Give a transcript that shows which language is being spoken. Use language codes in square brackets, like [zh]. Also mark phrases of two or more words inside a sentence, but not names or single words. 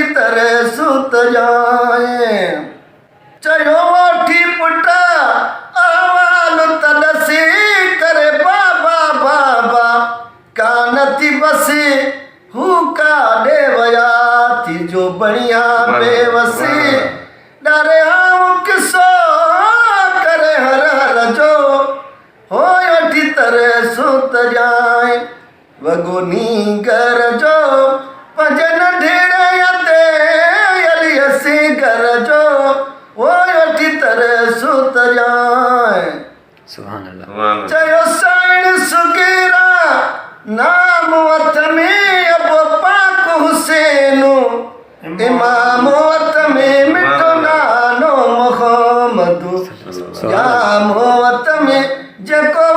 [sd] तरह सुत जाए चयो ओठी पुटा आवाल तदसी करे बाबा बाबा कानती बसी हुका देवया थी जो बढ़िया बेवसी डरे आऊं किसो करे हर हर जो हो ओठी तरह सुत जाए वगुनी घर जो पंजन ढेड़े अते अलियसी घर जो वो ओठी तरह सुत जाए [ar] سبحان الله. سبحان الله. [sd] चयो साइण सुगीरा नाम वत में अब पाक हुसैनो इमाम वत में मिठो नानो मोहम्मद या मोहत में जब